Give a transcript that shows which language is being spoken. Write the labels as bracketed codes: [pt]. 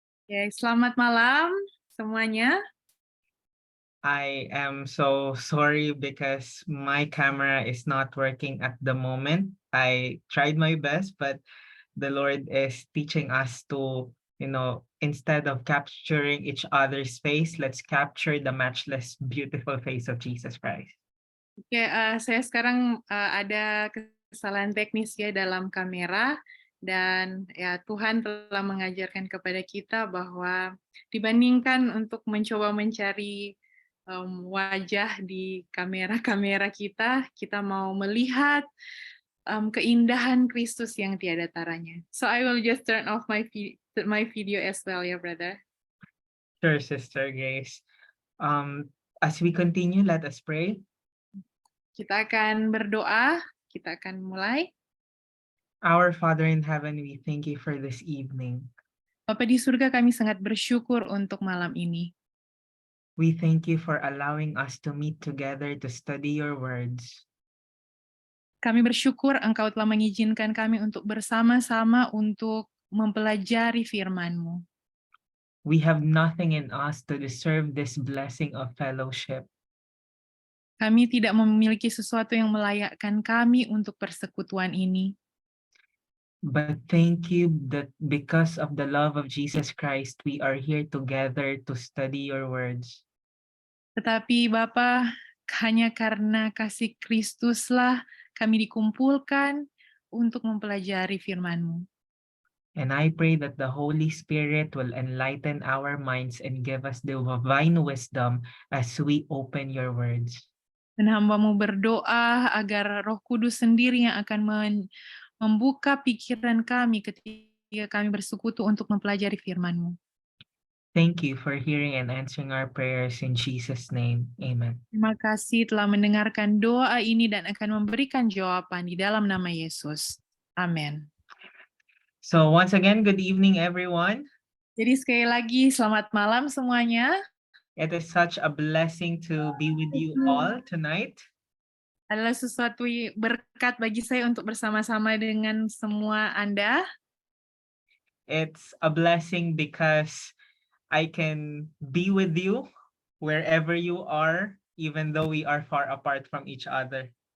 [id] Ya, selamat malam semuanya. [en] I am so sorry because my camera is not working at the moment. I tried my best, but the Lord is teaching us to, instead of capturing each other's face, let's capture the matchless, beautiful face of Jesus Christ. [id] Oke, saya sekarang ada kesalahan teknis ya dalam kamera, dan ya Tuhan telah mengajarkan kepada kita bahwa dibandingkan untuk mencoba mencari wajah di kamera-kamera kita mau melihat keindahan Kristus yang tiada taranya. [en] So I will just turn off my video as well, ya brother. Sure, Sister Grace. As we continue, let us pray. [id] Kita akan berdoa, kita akan mulai. [en] Our Father in heaven, we thank you for this evening. [id] Bapa di surga, kami sangat bersyukur untuk malam ini. [en] We thank you for allowing us to meet together to study your words. [id] Kami bersyukur Engkau telah mengizinkan kami untuk bersama-sama untuk mempelajari firman-Mu. [en] We have nothing in us to deserve this blessing of fellowship. [id] Kami tidak memiliki sesuatu yang melayakkan kami untuk persekutuan ini. [en] But thank you that because of the love of Jesus Christ, we are here together to study your words. [id] Tetapi Bapa, hanya karena kasih Kristuslah kami dikumpulkan untuk mempelajari firman-Mu. [en] And I pray that the Holy Spirit will enlighten our minds and give us the divine wisdom as we open your words. [id] Dan hamba-Mu berdoa agar Roh Kudus sendiri yang akan membuka pikiran kami ketika kami bersekutu untuk mempelajari firman-Mu. [en] Thank you for hearing and answering our prayers in Jesus' name. Amen. [id] Terima kasih telah mendengarkan doa ini dan akan memberikan jawaban di dalam nama Yesus. Amin. [en] So once again, good evening, everyone. [id] Jadi sekali lagi, selamat malam semuanya. [en] It is such a blessing to be with you all tonight. [id] Adalah sesuatu berkat bagi saya untuk bersama-sama dengan semua Anda. [en] It's a blessing because I can be with you wherever you are, even though we are far apart from each other.